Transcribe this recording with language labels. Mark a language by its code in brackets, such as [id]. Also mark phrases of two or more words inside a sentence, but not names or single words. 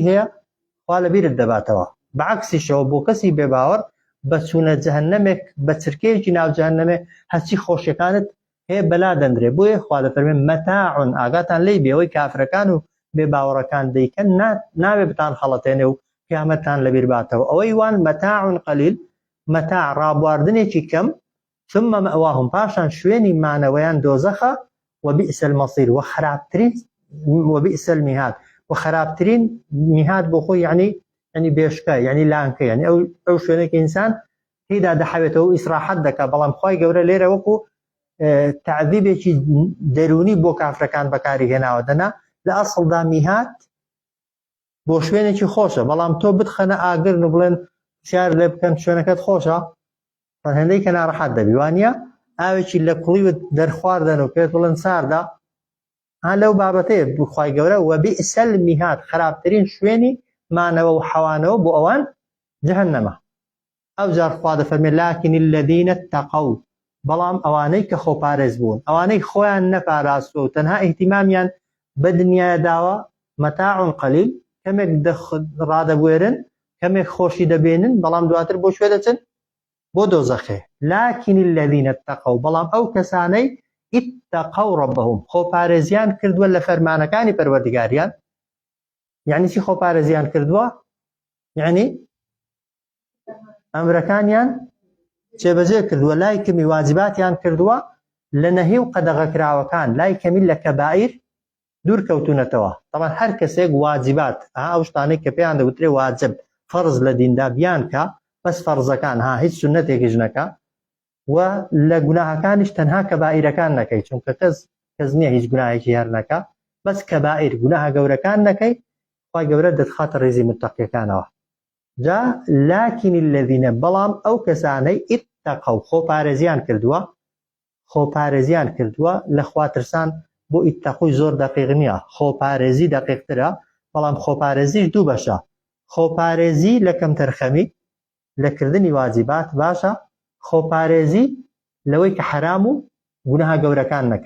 [ckb] هەیە خوا لەبیرت دەباتەوە بەعکسیشەوە بۆ کەسی بێباوەڕ بە چوونە جەهەنەمێک بە چرکەیەکی ناو جەهەنەمێ هەرچی خۆشیەکانت هەیە بەلا دەندرێ بۆیە خوا دەفەرمێ مەتاع ئاگاتان لێی بێ ئەوەی کافرەکان و بێباوەڕەکان دەیکەن نابێ بتان خەڵەتێنێ و قیامەتتان لەبیر باتەوە ئەوەی وان [ar] مەتاع قەلیل [ckb] مەتاع ڕابواردنێکی کەم [ar] ثم مەئواهم [ckb] پاشان شوێنی مانەوەیان دۆزەخە [ar] وبئس المصير [ckb] وخرابترین [ar] وبئس المهاد [ckb] وخرابترین میهاد بۆ خۆی یعنی بێشکە یعنی لانکە یعنی ئەو شوێنێک ئینسان تێیدا دەحەوێتەوە و ئیسراحەت دەکا بەڵام خی گەورە لێرە وەکو تعذیبێکی دەرونی بۆ کافرەکان بەکاری هێناوە دەنا لە ئەسڵدا میهاد بۆ شوێنێکی خۆشە بەڵام تۆ بتخەنە ئاگرن و بڵێن شار لێ بکەن شوێنەکەت خۆشە هەندێک کە ناڕەحەت دەبی وانە ئاوێکی لە کوڵی دەرخواردن و پێت بڵێن ساردا لەو بابەتەیە بخوای گەورە [ar] وەبئس المهاد [ckb] خراپترین شوێنی مانەوە و حەوانەوە بۆ ئەوان جەهەنەمە. ئەو جار خوا دەفەرمێ [ar] لكن الذين اتقوا [ckb] بەڵام ئەوانەی کە خۆپارێز بوون ئەوانەی خۆیان نەپاراستوە و تەنها ئیهتیمامیان بە دنیایە داوە [ar] مەتاع قەلیل [ckb] کەمێک ڕادەبوێرن کەمێک خۆشی دەبێنن بەڵام دواتر بۆ شوێ دەچن بۆ دۆزەخێ. [ar] لكن الذين اتقوا [ckb] بەڵام ئەو کەسانەی [ar] اتقوا ربهم [ckb] خۆپارێزیان کردووە لە فەرمانەکانی پەروەردگاریان. یعنی چی خۆپارێزیان کردووە؟ یعنی ئەمرەکانیان جێبەجێ کردووە لای کەمی واجباتیان کردووە لە نەهی و قەدەغەکراوەکان لای کەمی لە کەبائیر دوور کەوتونەتەوە. طبعا هەر کەسێک واجبات ئەو شتانەی کە پێیان دەوترێ واجب فەرز لە دیندا بیان کە بەس فەرزەکان هیچ سونەتێکیش نەکە و لە گوناهەکانیش تەنها کەبائیرەکان نەکەی چونکە کەس نییە هیچ گوناهێکی هەر نەکە بەس کەبائیر گوناهە گەورەکان نەکەی خوای گەورە دەتخاتە ڕێزی متەقیەکانەوە. جا [ar] لكن الذين [ckb] بەڵام ئەو کەسانەی اتقوا خۆپارێزیان کردووە لە خواترسان بۆ ئیتەقوی زۆر دەقیق نییە خۆپارێزی دەقیقترە بەڵام خۆپارێزیش دوو بەشە. خۆپارێزی لە کەم تەرخەمی لە کردنی واجبات باشە خۆپارێزی لەوەی کە حرام و گوناهە گەورەکان نەکەی.